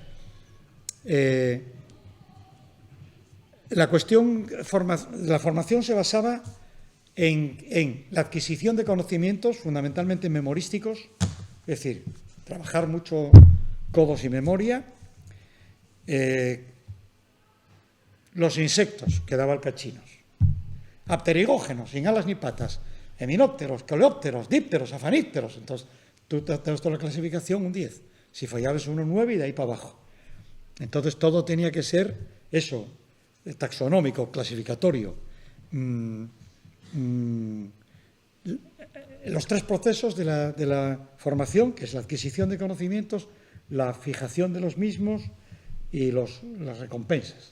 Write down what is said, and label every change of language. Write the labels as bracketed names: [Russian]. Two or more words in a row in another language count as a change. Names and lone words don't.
[Spanish] La cuestión, la formación se basaba en la adquisición de conocimientos, fundamentalmente memorísticos, es decir, trabajar mucho codos y memoria. Los insectos, que daba el cachinos. Apterigógenos, sin alas ni patas, heminópteros, coleópteros, dípteros, afanípteros. Entonces, tú te das toda la clasificación un 10. Si fallabas un 9 y de ahí para abajo. Entonces, todo tenía que ser eso, taxonómico, clasificatorio. los tres procesos de la formación, que es la adquisición de conocimientos, la fijación de los mismos y las recompensas.